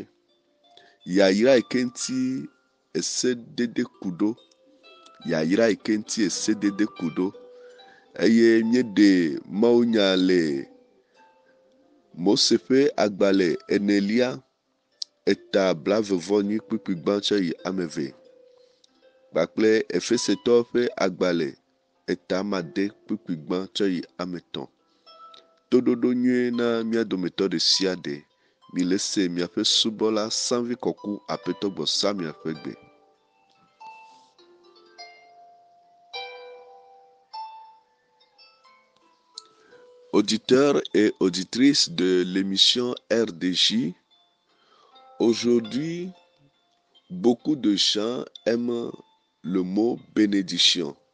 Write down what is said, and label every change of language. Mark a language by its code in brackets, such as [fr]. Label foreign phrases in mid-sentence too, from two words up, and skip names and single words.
[ee] yayra yi ke ŋuti esedede ku ɖo, yayra yi ke ŋuti esedede ku ɖo eye míeɖe Mawunya le Mose ƒe agbalẽ enelia eta blaeve-vɔ-8 kpikpi tsɔ yi ame eve kpakple Efesetɔwo ƒe agbalẽ eta amade kpikpi tsɔ yi ame etɔ̃. Toɖoɖo nyuie na mía dometɔ ɖe sia ɖe. Mi le se miaƒe subɔla Sanvi Koku Apetogbo Samuel ƒe gbe. [fr] Auditeurs et auditrices de l'émission RDJ, aujourd'hui, beaucoup de gens aiment le mot bénédiction.